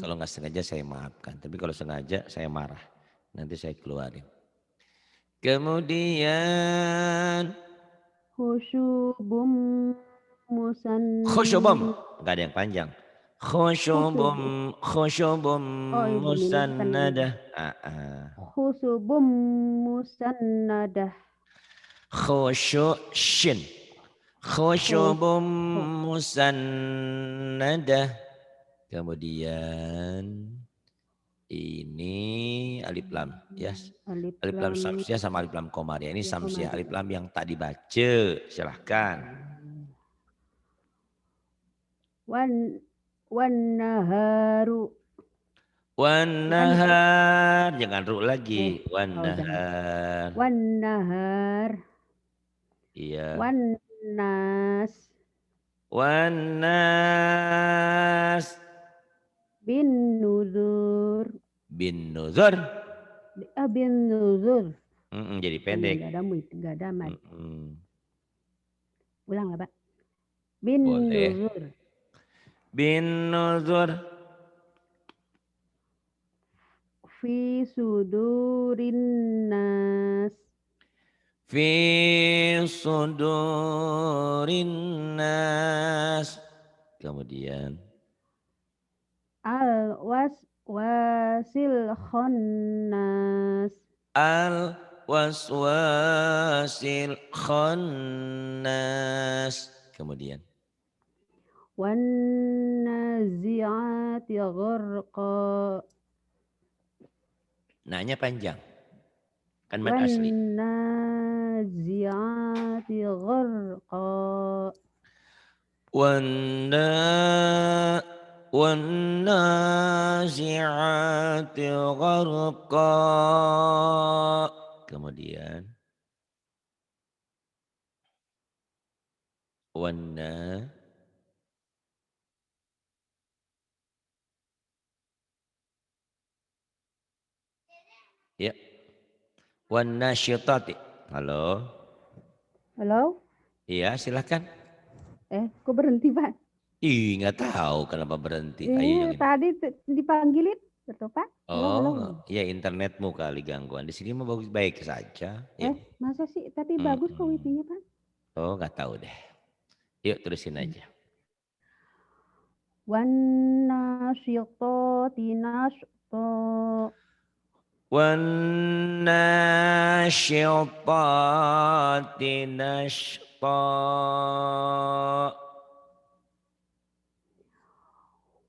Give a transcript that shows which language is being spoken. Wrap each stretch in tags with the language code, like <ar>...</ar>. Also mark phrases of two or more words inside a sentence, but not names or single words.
<id>Kalau nggak sengaja saya maafkan, tapi kalau sengaja saya marah. Nanti saya keluarin. Kemudian</id> <ar>خشب مسن.</ar> <id>khusyubum, nggak ada yang panjang.</id> <ar>Khusyubum. Khusyubum</ar> <id>Oh, ibu ini bukan ini.</id> <ar>musannadah. خشب مسندة. Shin. Khus. Khusyubum Khusyub. musannadah.</ar> <id>Kemudian ini</id> <ar>ألف لام</ar> <id>ya.</id> <ar>Alif ألف لام lam</ar> <id>samsiah sama</id> <ar>ألف لام</ar> <id>komariah. Ini ya samsiah komari.</id> <ar>ألف لام</ar> <id>yang tak dibaca. Silahkan.</id> <ar>والنهار. Wan Wan</ar> <id>nahar. Jangan ru lagi. Wan oh jangan.</id> <ar>nahar. والنهار.</ar> <id>Iya.</id> <ar>والناس. والناس. بالنذر. بالنذر. بالنذر.</ar> <id>Jadi Oh iya pendek. enggak ada mad. Ulang lah Pak.</id> <ar>Bin</ar> <id>Boleh.</id> <ar>nuzur. بالنذر. في صدور الناس. في صدور الناس.</ar> <id>Kemudian</id> <ar>الوسواس الخناس. الوسواس الخناس.</ar> <id>Kemudian</id> <ar>والنازعات غرقا.</ar> <id>nanya panjang. Kan mad</id> <ar>Wan</ar> <id>asli.</id> <ar>النازعات غرقا. والنازعات غرقا.</ar> <id>Kemudian</id> <ar>والناشطات.</ar> <id>Halo. Halo? Iya, silahkan. Kok berhenti, Pak? Ih, nggak tahu kenapa berhenti. Ayo yang ini. Tadi dipanggilin, betul Pak? Halo, halo. Ya internetmu kali gangguan. Di sini mah bagus baik saja. Ya. Masa sih? Tadi bagus kok wifi-nya, Pak. Oh, nggak tahu deh. Yuk terusin aja.</id> <ar>والناشطات نشطا. والناشطات نشطا.</ar>